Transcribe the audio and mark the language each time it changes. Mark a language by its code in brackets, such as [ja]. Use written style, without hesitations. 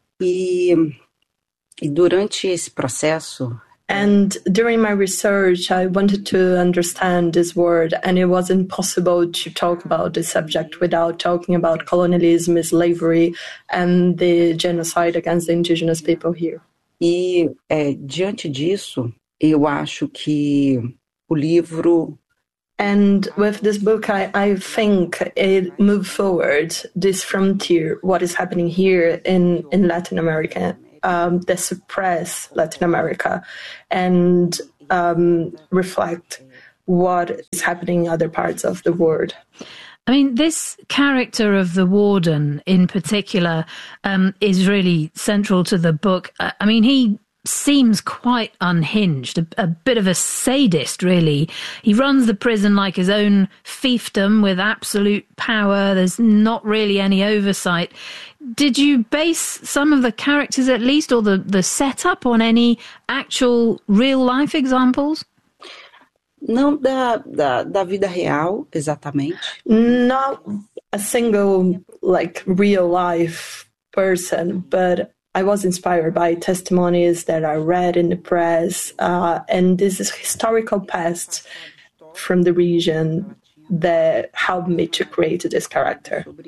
[pt] E durante esse processo, [en] and during my research, I wanted to understand this word, and it was impossible to talk about this subject without talking about colonialism, slavery, and the genocide against the indigenous people here. [pt] E diante disso, eu acho que o livro... [en] And with this book, I think it moved forward this frontier, what is happening here in Latin America, the suppressed Latin America, and reflect what is happening in other parts of the world. I mean, this character of the warden in particular is really central to the book. I mean, he seems quite unhinged, a bit of a sadist, really. He runs the prison like his own fiefdom with absolute power. There's not really any oversight. Did you base some of the characters, at least, or the setup on any actual real-life examples? [pt] Não da vida real, exatamente. [en] Not a single, like, real-life person, but I was inspired by testimonies that I read in the press, and this is historical past from the region that helped me to create this character.